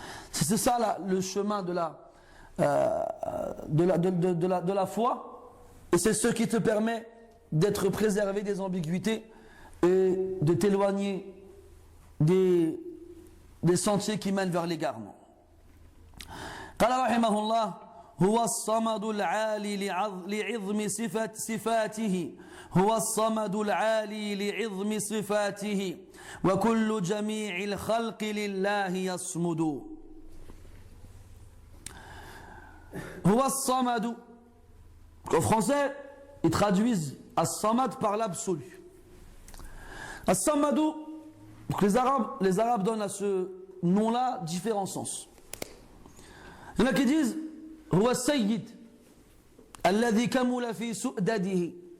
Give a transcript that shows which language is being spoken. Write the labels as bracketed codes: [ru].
[fr] C'est ça là, le chemin de la foi, et c'est ce qui te permet d'être préservé des ambiguïtés et de t'éloigner des sentiers qui mènent vers l'égarement. [ar] قال رحمه الله هو الصمد العالي لعظم صفاته هو الصمد العالي لعظم صفاته وكل جميع الخلق لله يصمد هو الصمد. [fr] En français, ils traduisent as-samad par l'absolu. As-samadu, les Arabes donnent à ce nom-là différents sens. Il y en a qui disent [ar] هو السيد الذي كمل في سؤدده.